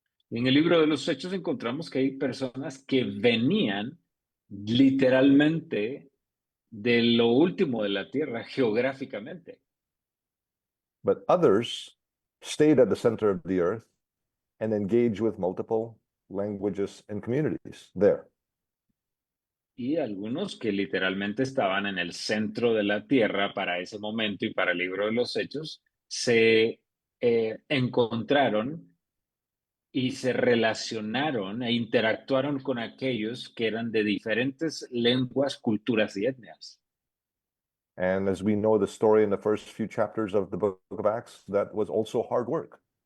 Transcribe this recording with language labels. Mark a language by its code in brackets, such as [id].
[es] Y en el libro de los Hechos encontramos que hay personas que venían literalmente de lo último de la Tierra geográficamente. [en] But others stayed at the center of the earth and engaged with multiple languages and communities there. [es] Y algunos que literalmente estaban en el centro de la Tierra para ese momento y para el libro de los Hechos, se encontraron y se relacionaron e interactuaron con aquellos que eran de diferentes lenguas, culturas y etnias. [en] And as we know the story in the first few chapters of the book of Acts, that was also hard work.